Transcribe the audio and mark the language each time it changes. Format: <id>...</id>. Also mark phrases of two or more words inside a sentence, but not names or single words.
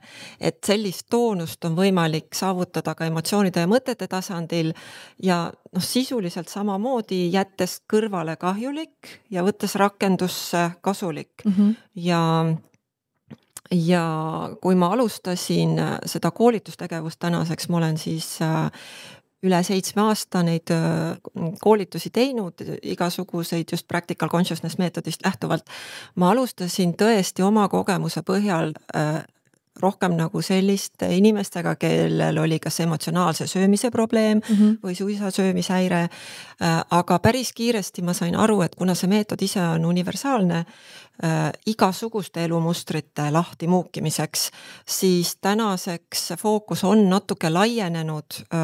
<et>Et sellist toonust on võimalik saavutada ka emotsioonide ja mõtete tasandil ja sisuliselt samamoodi jättes kõrvale kahjulik ja võttes rakendusse kasulik. Ja kui ma alustasin seda koolitustegevust tänaseks, ma olen siis üle 7 aasta neid koolitusi teinud, igasuguseid just</et> <en>practical consciousness</en> <et>meetodist lähtuvalt. Ma alustasin tõesti oma kogemuse põhjal rohkem nagu selliste inimestega, kellel oli kas emotsionaalse söömise probleem või suisa söömishäire, aga päris kiiresti ma sain aru, et kuna see meetod ise on universaalne igasuguste elumustrite lahti muukimiseks, siis tänaseks fookus on natuke laienenud</et>